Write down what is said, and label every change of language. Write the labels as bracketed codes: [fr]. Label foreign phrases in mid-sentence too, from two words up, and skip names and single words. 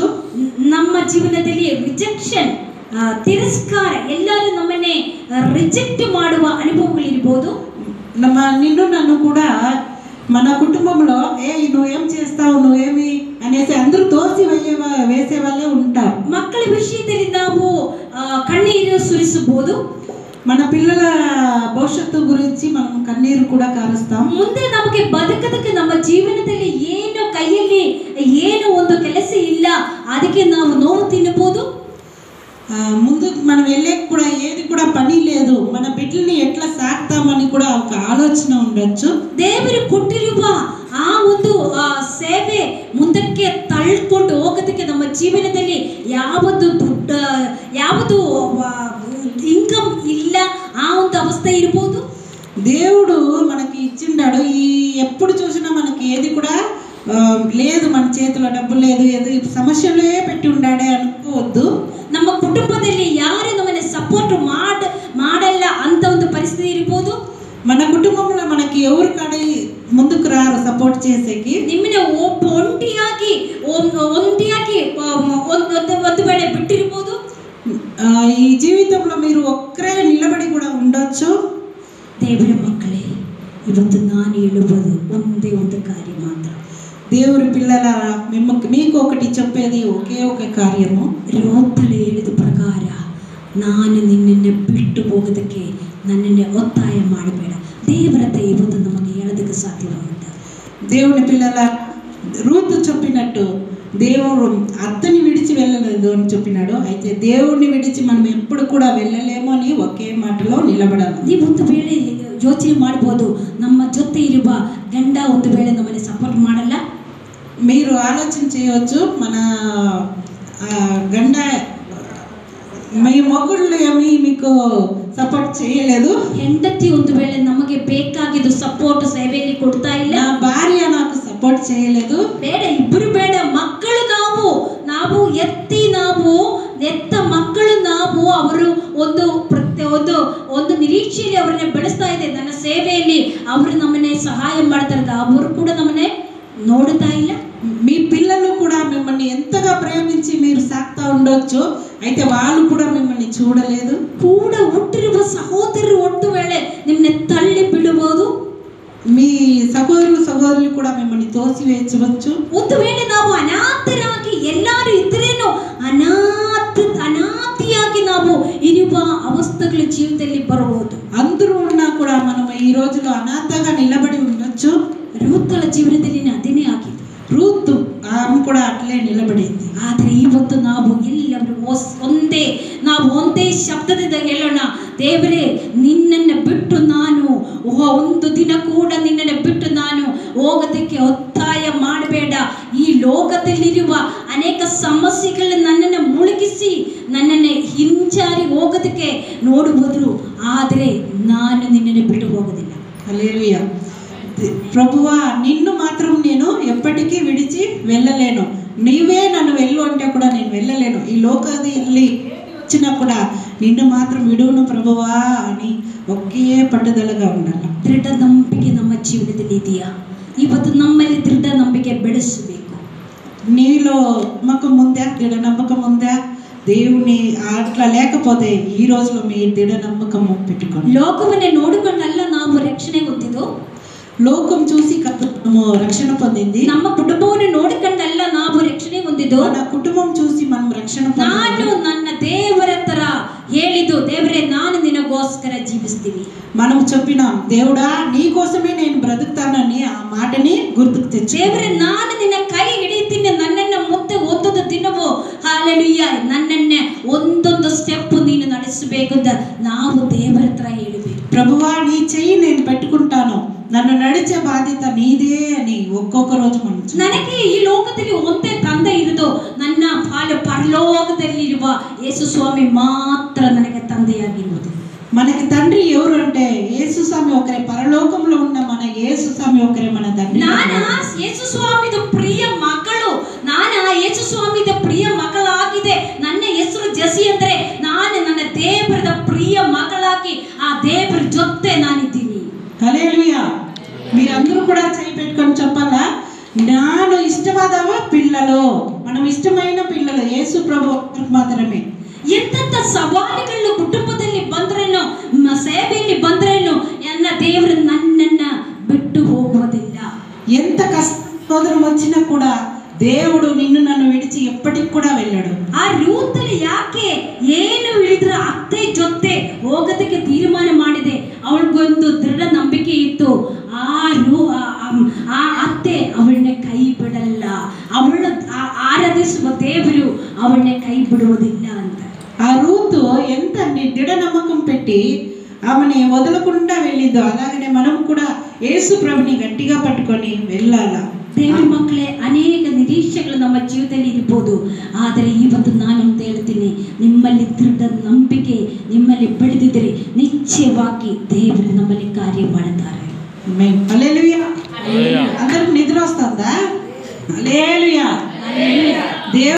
[kn] ನಮ್ಮ ಜೀವನದಲ್ಲಿ ರಿಜೆಕ್ಷನ್, ತಿರಸ್ಕಾರ, ಎಲ್ಲರೂ ನಮ್ಮನ್ನೇ ರಿಜೆಕ್ಟ್ ಮಾಡುವ ಅನುಭವಗಳಿರ್ಬೋದು. [te] నిన్ను నన్ను కూడా మన కుటుంబంలో నువ్వేం చేస్తావు, నువ్వేమి అనేసి అందరూ తోసి వేసే వాళ్ళే ఉంటారు. [kn] ಮಕ್ಕಳ ವಿಷಯದಲ್ಲಿ ನಾವು ಕಣ್ಣೀರು ಸುರಿಸಬಹುದು. [te] మన పిల్లల భవిష్యత్తు గురించి మనం కన్నీరు కూడా కారుస్తాం. [kn] ಮುಂದೆ ನಮಗೆ ಬದುಕದಕ್ಕೆ ನಮ್ಮ ಜೀವನದಲ್ಲಿ ಏನು ಕೈಯಲ್ಲಿ ಏನು ಒಂದು ಕೆಲಸ ಇಲ್ಲ, ಅದಕ್ಕೆ ನಾವು ನೋವು ತಿನ್ನಬಹುದು. [te] ముందు మనం వెళ్ళే కూడా ఏది కూడా పని లేదు, మన బిడ్డల్ని ఎట్లా సాక్తామని కూడా ఒక ఆలోచన ఉండొచ్చు. [kn] ದೇವರು ಕೊಟ್ಟಿರುವ ಆ ಒಂದು ಸೇವೆ ಮುಂದಕ್ಕೆ ತಳ್ಕೊಂಡು ಹೋಗೋದಕ್ಕೆ ನಮ್ಮ ಜೀವನದಲ್ಲಿ ಯಾವುದು ಇನ್ಕಮ್ ಇಲ್ಲ, ಆ ಒಂದು ಅವಸ್ಥೆ ಇರ್ಬೋದು. [te] దేవుడు మనకి ఇచ్చిండాడు. ఎప్పుడు చూసినా మనకి ఏది కూడా లేదు, మన చేతిలో డబ్బులు లేదు, ఏది సమస్యలే పెట్టి ఉండాడే అనుకోవద్దు. [kn] ನಮ್ಮ ಕುಟುಂಬದಲ್ಲಿ ಯಾರು ನಮ್ಮನ್ನ ಸಪೋರ್ಟ್ ಮಾಡಲ್ಲ ಅಂತ ಒಂದು ಪರಿಸ್ಥಿತಿ ಇರ್ಬೋದು. [te] మన కుటుంబంలో మనకి ఎవరు కడి ముందుకు రారు సపోర్ట్ చేసేకి. [kn] ನಿಮ್ಮನ್ನ ಒಂಟಿಯಾಗಿ ಒಂದು ವೇಳೆ ಬಿಟ್ಟಿರ್ಬೋದು. [te] ఈ జీవితంలో మీరు ఒక్కరే నిలబడి కూడా ఉండొచ్చు. [kn] ದೇವರ ಮಕ್ಕಳೇ, ಇವತ್ತು ನಾನು ಹೇಳುವುದು ಒಂದೇ ಒಂದು ಕಾರ್ಯ ಮಾತ್ರ. [te] దేవుడి పిల్లలారా, మీకు ఒకటి చెప్పేది ఒకే ఒక కార్యము. [kn] ರೂತಳು ಹೇಳಿದ ಪ್ರಕಾರ, ನಾನು ನಿನ್ನನ್ನು ಬಿಟ್ಟು ಹೋಗೋದಕ್ಕೆ ನನ್ನನ್ನು ಒತ್ತಾಯ ಮಾಡಬೇಡ. ದೇವರತೆ ಇವತ್ತು ನಮಗೆ ಹೇಳೋದಕ್ಕೆ ಸಾಧ್ಯವಾಗುತ್ತೆ. [te] దేవుని పిల్లల రూతు చెప్పినట్టు దేవుడు అత్తని విడిచి వెళ్ళలేదు అని చెప్పినాడు. అయితే దేవుడిని విడిచి మనం ఎప్పుడు కూడా వెళ్ళలేమో అని ఒకే మాటలో నిలబడాలి. [kn] ನೀವು ಒಂದು ವೇಳೆ ಯೋಚನೆ ಮಾಡ್ಬೋದು, ನಮ್ಮ ಜೊತೆ ಇರುವ ಗಂಡ ಒಂದು ವೇಳೆ ನಮ್ಮನ್ನು ಸಪೋರ್ಟ್ ಮಾಡಲ್ಲ. [te] మీరు ఆలోచన చేయవచ్చు, మన గండ మీ మొగుళ్ళు ఏమి మీకు ಸಪೋರ್ಟ್ చేయలేదు. [kn] ಹೆಂಡತಿ ಒಂದು ವೇಳೆ ನಮಗೆ ಬೇಕಾಗಿದ್ದು ಸಪೋರ್ಟ್ ಸೇವೆಯಲ್ಲಿ ಕೊಡ್ತಾ ಇಲ್ಲ. [te] నా భార్య నాకు సపోర్ట్ చేయలేదు. [kn] ಬೇಡ, ಇಬ್ಬರು ಬೇಡ, ಮಕ್ಕಳು ನಾವು ಎತ್ತ ಮಕ್ಕಳು ನಾವು ಅವರು ನಿರೀಕ್ಷೆಯಲ್ಲಿ ಅವರನ್ನ ಬೆಳೆಸ್ತಾ ಇದೆ. ನನ್ನ ಸೇವೆಯಲ್ಲಿ ಅವರು ನಮ್ಮನ್ನೇ సహాయ ಮಾಡ್ತಾರೆ, ಅವರು కూడా ನಮ್ಮನ್ನೇ ನೋಡುತ್ತಾ ಇಲ್ಲ. [te] మీ పిల్లలు కూడా మిమ్మల్ని ఎంతగా ప్రేమించి మీరు సాక్తా ఉండొచ్చు, అయితే వాళ్ళు కూడా మిమ్మల్ని చూడలేదు. [kn] ಕೂಡ ಹುಟ್ಟಿರುವ ಸಹೋದರರು ಒಂದು ವೇಳೆ ನಿಮ್ಮನ್ನ ತಳ್ಳಿ ಬಿಡಬಹುದು. [te] మీ సహోదరులు కూడా మిమ్మల్ని తోసివేయవచ్చు. [kn] ಒಂದು ವೇಳೆ ನಾವು ಅನಾಥರಾಗಿ ಎಲ್ಲರೂ ಇದ್ರೇನು ಅನಾಥಿಯಾಗಿ ನಾವು ಇರುವ ಅವಸ್ಥೆಗಳ ಜೀವಿತದಲ್ಲಿ ಬರಬಹುದು. [te] అందరూ ఉన్నా కూడా మనం ఈ రోజులో అనాథగా నిలబడి ఉండొచ్చు. [kn] ರೂತಳ ಜೀವನದಲ್ಲಿ ಅದೇನೇ ಆಗಿದೆ. [te] రూతు ఆమె కూడా అట్లే నిలబడింది. [kn] ಆದರೆ ಇವತ್ತು ನಾವು ಎಲ್ಲರೂ ಒಂದೇ ಶಬ್ದದಿಂದ ಹೇಳೋಣ, ದೇವರೇ ನಿನ್ನನ್ನು ಬಿಟ್ಟು ನಾನು ಒಂದು ದಿನ ಕೂಡ ನಿನ್ನನ್ನು ಬಿಟ್ಟು ನಾನು ಹೋಗೋದಕ್ಕೆ ಒತ್ತಾಯ ಮಾಡಬೇಡ. ಈ ಲೋಕದಲ್ಲಿರುವ ಅನೇಕ ಸಮಸ್ಯೆಗಳನ್ನ ನನ್ನನ್ನು ಮುಳುಗಿಸಿ ನನ್ನನ್ನು ಹಿಂಜಾರಿ ಹೋಗೋದಕ್ಕೆ ನೋಡುವುದು, ಆದರೆ ನಾನು ನಿನ್ನನ್ನು ಬಿಟ್ಟು ಹೋಗೋದಿಲ್ಲ. [te] హల్లెలూయా. ప్రభువా, నిన్ను మాత్రం నేను ఎప్పటికీ విడిచి వెళ్ళలేను. నీవే నన్ను వెళ్ళు అంటే కూడా నేను వెళ్ళలేను. ఈ లోకాన్ని వచ్చినా కూడా నిన్ను మాత్రం విడువను ప్రభువా అని ఒకే పట్టుదలగా ఉండాలి. [kn] ದೃಢ ನಂಬಿಕೆ ನಮ್ಮ ಜೀವನದಲ್ಲಿ ಇದೆಯಾ? ಇವತ್ತು ನಮ್ಮಲ್ಲಿ ದೃಢ ನಂಬಿಕೆ ಬೆಳೆಸಬೇಕು. [te] నీలో నమ్మకం ఉందా? దృఢ నమ్మకం ఉందా? దేవుని అట్లా లేకపోతే ఈ రోజులో మీ దృఢ నమ్మకం పెట్టుకోండి. [kn] ಲೋಕವನ್ನೇ ನೋಡಿಕೊಂಡಲ್ಲ ನಾವು ರಕ್ಷಣೆ ಹೊಂದಿದ್ದು. [te] లోకం చూసి మనము రక్షణ పొందింది. [kn] ನಮ್ಮ ಕುಟುಂಬವನ್ನು ನೋಡಿಕೊಂಡಲ್ಲ ನಾವು ರಕ್ಷಣೆ ಹೊಂದಿದ್ದು. [te] మన కుటుంబం చూసి మనం రక్షణ [kn] ನಾನು ನನ್ನ ದೇವರ ತರ ಹೇಳಿದ್ದು, ದೇವರೇ ನಾನು ನಿನಗೋಸ್ಕರ ಜೀವಿಸ್ತೀನಿ. [te] మనం చెప్పినాం, దేవుడా నీ కోసమే నేను బ్రతుకుతానని ఆ మాటని గుర్తుకు తెచ్చి, [kn] ದೇವರೇ ನಾನು ನಿನ್ನ ಕೈ ಹಿಡಿತೀನಿ, ನನ್ನನ್ನ ಮುಂದೆ ಒಂದೊಂದು ದಿನವೂ ಹಾಲೆಲೂಯ ನನ್ನನ್ನ ಒಂದೊಂದು ಸ್ಟೆಪ್ ನೀನು ನಡೆಸಬೇಕು ಅಂತ ನಾವು ದೇವರ ಹತ್ರ ಹೇಳಬೇಕು. [te] ప్రభువా నీ చెయ్యి నేను పెట్టుకుంటాను, నన్ను నడిచే బాధ్యత నీదే అని ఒక్కొక్క రోజు మనం [kn] ನನಗೆ ಈ ಲೋಕದಲ್ಲಿ ಒಂದೇ ತಂದೆ ಇರುವುದು, ನನ್ನ ಪರಲೋಕದಲ್ಲಿರುವ ಯೇಸು ಸ್ವಾಮಿ ಮಾತ್ರ ನನಗೆ ತಂದೆಯಾಗಿರುವುದು. [te] మనకి తండ్రి ఎవరు అంటే యేసు స్వామి ఒకరే. పరలోకంలో ఉన్న మన యేసు స్వామి ఒకరే మన తండ్రి. [kn] ನಾನು ಯೇಸು ಸ್ವಾಮಿದ ಪ್ರಿಯ ಮಗಳು, ನಾನು ಯೇಸು ಸ್ವಾಮಿದ ಪ್ರಿಯ ಮಗಳಾಗಿದೆ. ನನ್ನ ಹೆಸರು ಜೆಸಿ ಅಂದ್ರೆ ನಾನು ನನ್ನ ದೇವರದ ಪ್ರಿಯ ಮಗಳಾಗಿ ಆ ದೇವರ ಜೊತೆ ನಾನಿದ್ದೀನಿ. [te] హల్లెలూయా. మీరందరూ కూడా చేయి పెట్టుకొని చెప్పాలా, [kn] ನಾನು ಇಷ್ಟವಾದವ [te] పిల్లలు, మనం ఇష్టమైన పిల్లలు యేసు ప్రభు మాత్రమే. [kn] ಎಂತೆಂಥ ಸವಾಲುಗಳು ಕುಟುಂಬದಲ್ಲಿ ಬಂದ್ರೇನು, ಸೇವೆಯಲ್ಲಿ ಬಂದ್ರೇನು, ನನ್ನ ದೇವರು ನನ್ನನ್ನ ಬಿಟ್ಟು ಹೋಗುವುದಿಲ್ಲ. [te] ఎంత కష్టం వచ్చినా కూడా దేవుడు నిన్ను నన్ను విడిచి ఎప్పటికి కూడా వెళ్ళాడు. [kn] ಆ ರೂತಲ್ಲಿ ಯಾಕೆ ಏನು ಹೇಳಿದ್ರು ಅತ್ತೆ ಜೊತೆ ಹೋಗೋದಕ್ಕೆ ತೀರ್ಮಾನ ಮಾಡಿದೆ? ಅವಳಿಗೊಂದು ದೃಢ ನಂಬಿಕೆ ಇತ್ತು, ಆ ಅತ್ತೆ ಅವಳನ್ನ ಕೈ ಬಿಡಲ್ಲ, ಅವಳ ಆರಾಧಿಸುವ ದೇವರು ಅವಳನ್ನ ಕೈ ಬಿಡುವುದಿಲ್ಲ ಅಂತ. [te] ఆ రూతు ఎంత దృఢ నమ్మకం పెట్టి ఆమెని వదలకుండా వెళ్ళిందో, అలాగనే మనం కూడా యేసు ప్రభుని గట్టిగా పట్టుకొని వెళ్ళాలా. [kn] ದೇವರ ಮಕ್ಕಳೇ, ಅನೇಕ ನಿರೀಕ್ಷೆಗಳು ನಮ್ಮ ಜೀವಿತದಲ್ಲಿ ಇರಬಹುದು, ಆದರೆ ಇವತ್ತು ನಾನೊಂದು ಹೇಳ್ತೀನಿ, ನಿಮ್ಮಲ್ಲಿ ದೃಢ ನಂಬಿಕೆ ನಿಮ್ಮಲ್ಲಿ ಬೆಳೆದಿದ್ದರೆ ನಿಶ್ಚಯವಾಗಿ ದೇವರು ನಮ್ಮಲ್ಲಿ ಕಾರ್ಯ ಮಾಡುತ್ತಾರೆ. [te] హల్లెలూయా. అందరికి నిద్ర వస్తుందా? హల్లెలూయా.